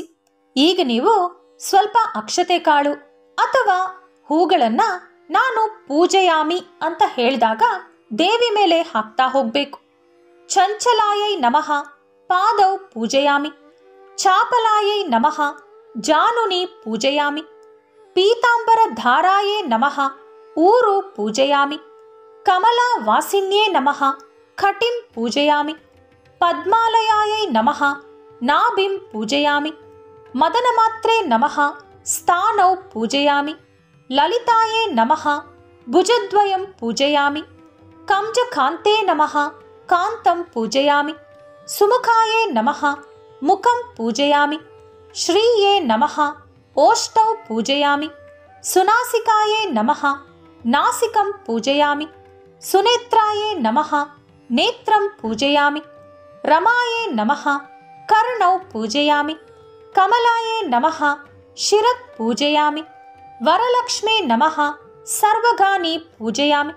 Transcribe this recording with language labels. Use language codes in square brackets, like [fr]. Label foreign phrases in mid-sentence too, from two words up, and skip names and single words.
[kn] ಈಗ ನೀವು ಸ್ವಲ್ಪ ಅಕ್ಷತೆ ಕಾಳು ಅಥವಾ ಹೂಗಳನ್ನು ನಾನು ಪೂಜಯಾಮಿ ಅಂತ ಹೇಳಿದಾಗ ದೇವಿ ಮೇಲೆ ಹಾಕ್ತಾ ಹೋಗಬೇಕು. [sa] ಚಂಚಲಾಯೈ ನಮಃ ಪಾದೌ ಪೂಜಯಾಮಿ ಚಾಪಲಾಯೈ ನಮಃ ಜಾನುನಿ ಪೂಜಯಾಮಿ ಪೀತಾಂಬರ ಧಾರಾಯೇ ನಮಃ ಊರು ಪೂಜಯಾಮಿ ಕಮಲಾ ವಾಸಿನ್ಯೇ ನಮಃ ಖಟಿಂ ಪೂಜಯಾಮಿ ಪದ್ಮಾಲಯಾಯೈ ನಮಃ ನಾಭಿಂ ಪೂಜಯಾಮಿ ಮದನಮಾತ್ರೇ ನಮಃ ಸ್ಥಾನೌ ಪೂಜಯಾಮಿ ಲಲಿತಾಯೇ ನಮಃ ಭುಜದ್ವಯಂ ಪೂಜಯಾಮಿ ಕಂಜಕಾಂತೇ ನಮಃ ಕಾಂತಂ ಪೂಜಯಾಮಿ ಸುಮುಖಾಯೇ ನಮಃ ಮುಖಂ ಪೂಜಯಾಮಿ ಶ್ರೀಯೇ ನಮಃ ಓಷ್ಟೌ ಪೂಜಯಾಮಿ ಸುನಾಸಿಕಾಯೇ ನಮಃ ನಾಸಿಕಂ ಪೂಜಯಾಮಿ ಸುನೇತ್ರಾಯೇ ನಮಃ ನೇತ್ರಂ ಪೂಜಯಾಮಿ ರಮಾಯೇ ನಮಃ ಕರ್ಣೌ ಪೂಜಯಾಮಿ ಕಮಲಾಯೇ ನಮಃ ಶಿರತ್ ಪೂಜಯಾಮಿ ವರಲಕ್ಷ್ಮೇ ನಮಃ ಸರ್ವಗಾನಿ ಪೂಜಯಾಮಿ.